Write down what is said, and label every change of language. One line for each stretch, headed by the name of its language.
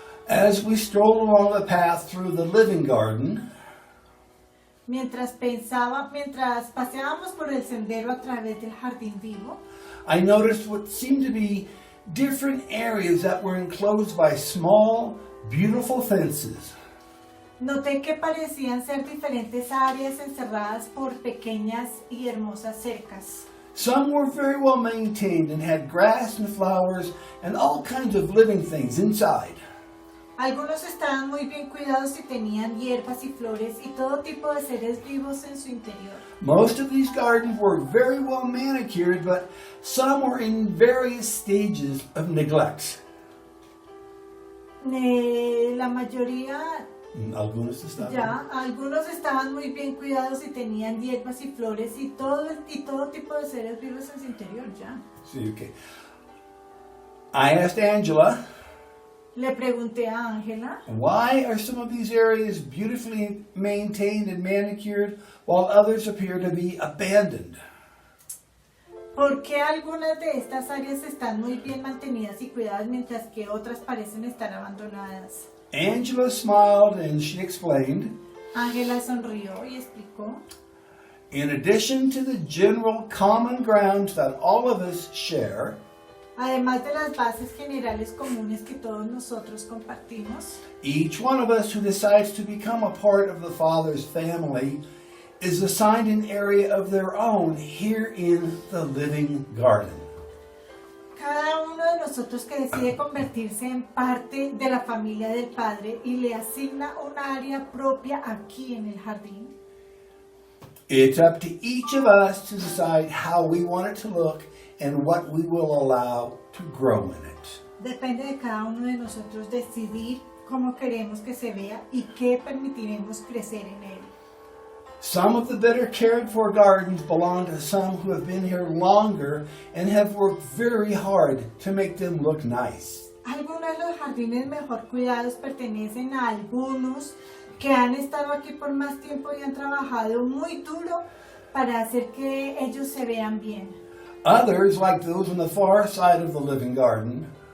English: As we strolled along the path through the living garden,
Spanish: Mientras paseábamos por el sendero a través del jardín vivo,
English: I noticed what seemed to be different areas that were enclosed by small, beautiful fences.
Spanish: noté que parecían ser diferentes áreas encerradas por pequeñas y hermosas cercas.
English: Some were very well maintained and had grass and flowers and all kinds of living things inside.
Spanish: Algunos estaban muy bien cuidados y tenían hierbas y flores y todo tipo de seres vivos en su interior.
English: Most of these gardens were very well manicured, but some were in various stages of neglect.
Spanish: La mayoría, algunos estaban muy bien cuidados y tenían hierbas y flores y todo tipo de seres vivos en su interior ya.
English: See, okay. I asked Angela,
Spanish: Le pregunté a Ángela,
English: why are some of these areas beautifully maintained and manicured while others appear to be abandoned?
Spanish: ¿por qué algunas de estas áreas están muy bien mantenidas y cuidadas mientras que otras parecen estar abandonadas?
English: Angela smiled and she explained,
Spanish: Ángela sonrió y explicó,
English: in addition to the general common grounds that all of us share,
Spanish: además de las bases generales comunes que todos nosotros compartimos,
English: each one of us who decides to become a part of the Father's family is assigned an area of their own here in the living garden.
Spanish: cada uno de nosotros que decide convertirse en parte de la familia del Padre y le asigna una área propia aquí en el jardín.
English: It's up to each of us to decide how we want it to look and what we will allow to grow in it.
Spanish: Depende de cada uno de nosotros decidir cómo queremos que se vea y qué permitiremos crecer en él.
English: Some of the better cared for gardens belong to some who have been here longer and have worked very hard to make them look nice.
Spanish: Algunos de los jardines mejor cuidados pertenecen a algunos que han estado aquí por más tiempo y han trabajado muy duro para hacer que ellos se vean bien.
English: Others, like those on the far side of the living garden,